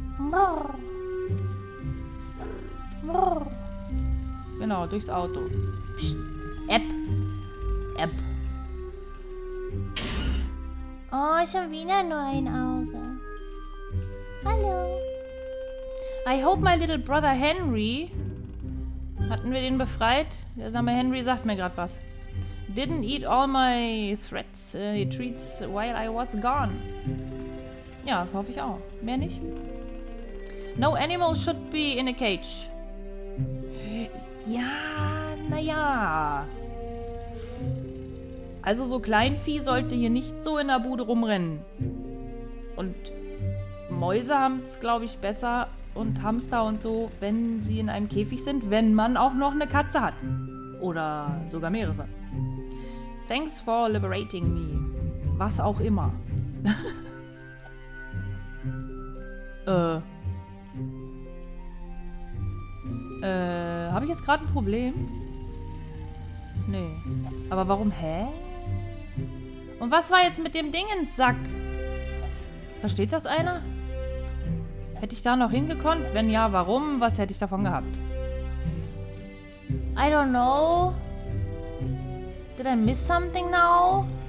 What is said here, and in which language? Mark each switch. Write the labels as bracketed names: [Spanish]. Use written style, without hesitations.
[German] Brr. Brr. Genau, durchs Auto. Psst. App. App. Oh, schon wieder nur ein Auge. Hallo. [English] I hope my little brother Henry... [German] Hatten wir den befreit? Der Name Henry sagt mir gerade was. [English] Didn't eat all my treats while I was gone. [German] Ja, das hoffe ich auch. Mehr nicht? [English] No animal should be in a cage. [German] Ja, naja. Also so Kleinvieh sollte hier nicht so in der Bude rumrennen. Und Mäuse haben es, glaube ich, besser und Hamster und so, wenn sie in einem Käfig sind, wenn man auch noch eine Katze hat. Oder sogar mehrere. [English] Thanks for liberating me. [German] Was auch immer. Habe ich jetzt gerade ein Problem? Nee. Aber warum, hä? Und was war jetzt mit dem Dingenssack? Versteht das einer? Hätte ich da noch hingekonnt? Wenn ja, warum? Was hätte ich davon gehabt? [English] I don't know. Did I miss something now?